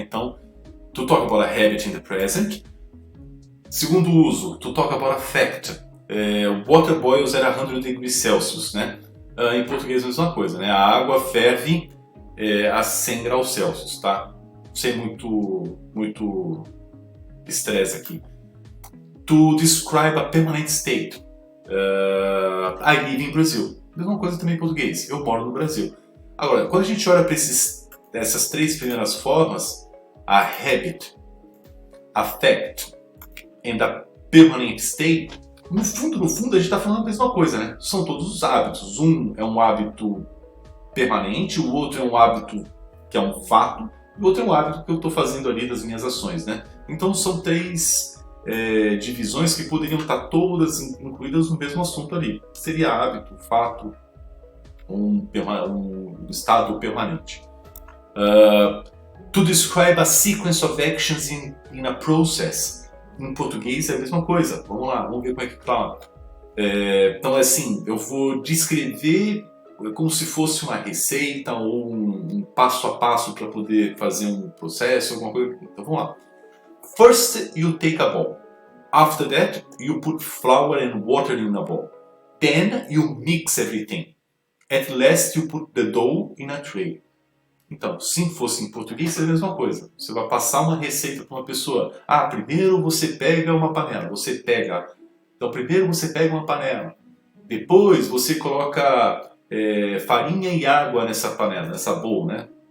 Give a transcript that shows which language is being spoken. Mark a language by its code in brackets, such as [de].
[en] Então, to talk about a habit in the present. [pt] Segundo uso, [en] to talk about a fact. Water boils at 100 degrees Celsius, né? [pt] Em português é a mesma coisa, né? A água ferve a 100 graus Celsius, tá? Sem muito estresse aqui. [en] To describe a permanent state. I live in Brazil. [pt] Mesma coisa também em português. Eu moro no Brasil. Agora, quando a gente olha para essas três primeiras formas, [en] a habit, a fact and a permanent state, [pt] no fundo, a gente está falando a mesma coisa, né? São todos os hábitos. Um é um hábito permanente, o outro é um hábito que é um fato, e o outro é um hábito que eu estou fazendo ali das minhas ações, né? Então são três divisões que poderiam estar todas incluídas no mesmo assunto ali. Seria hábito, fato, um estado permanente. [en] To describe a sequence of actions in a process. [pt] Em português é a mesma coisa. Vamos lá, vamos ver como é que fala. Então, assim, eu vou descrever como se fosse uma receita ou um passo a passo para poder fazer um processo, alguma coisa. Então, vamos lá. [en] First, you take a bowl. After that, you put flour and water in a bowl. Then, you mix everything. At last, you put the dough in a tray. [pt] Então, se fosse em português, é a mesma coisa. Você vai passar uma receita para uma pessoa. Primeiro você pega uma panela. Então, primeiro você pega uma panela. Depois você coloca farinha e água nessa panela, nessa bowl, né?